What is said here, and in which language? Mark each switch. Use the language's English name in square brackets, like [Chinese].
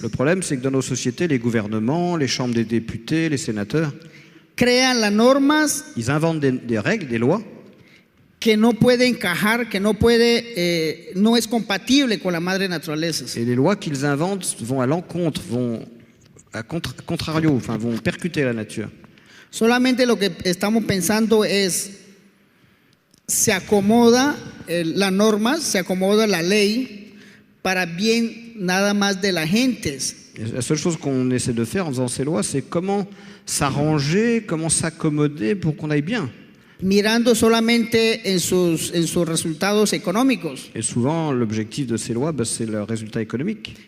[French] Le problème, c'est que dans nos sociétés, les gouvernements, les chambres des députés, les sénateurs, [Spanish] crean las normas [French] ils inventent des règles, des lois [Spanish] que no puede encajar, que no es compatible con la madre naturaleza. [French] et les lois qu'ils inventent vont à l'encontre, vont à contrario, enfin vont percuter la nature. [Spanish] Solamente lo que estamos pensando es, se acomoda la norma, se acomoda la ley para bien nada más de la gente. [French] Et la seule chose qu'on essaie de faire en faisant ces lois, c'est comment s'arranger, comment s'accommoder pour qu'on aille bien. [Spanish] Mirando solamente en sus resultados económicos. [French] Et souvent, l'objectif de ces lois, c'est le résultat économique.